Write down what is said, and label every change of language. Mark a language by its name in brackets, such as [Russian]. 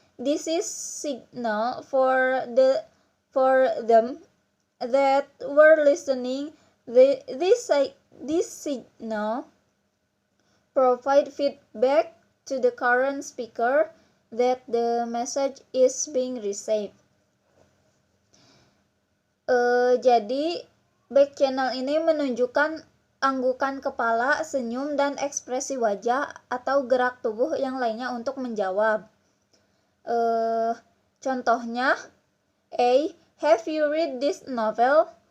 [English] This is signal for them that we're listening. This signal provide feedback to the current speaker that the message is being received. [Indonesian] Jadi back channel ini menunjukkan anggukan kepala, senyum, dan ekspresi wajah atau gerak tubuh yang lainnya untuk menjawab. [English] Contohnya, A, have you read this novel?